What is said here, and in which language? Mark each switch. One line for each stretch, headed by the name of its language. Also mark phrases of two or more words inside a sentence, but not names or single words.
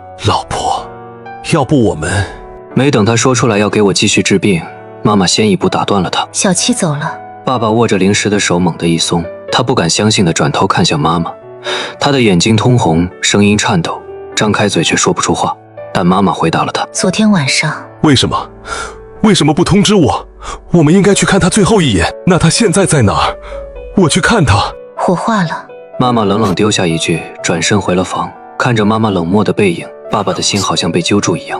Chinese: 老婆，要不我們…… 沒等他說出來要給我繼續治病，媽媽先一步打斷了他。小七走了。爸爸握着零食的手猛地一鬆，他不敢相信地轉頭看向媽媽，他的眼睛通紅，聲音顫抖，張開嘴卻說不出話。但媽媽回答了他： 昨天晚上。為什麼？為什麼不通知我？我們應該去看他最後一眼。那他現在在哪兒？我去看他。火化了。媽媽冷冷丟下一句，轉身回了房。看着媽媽冷漠的背影，爸爸的心好像被揪住一樣。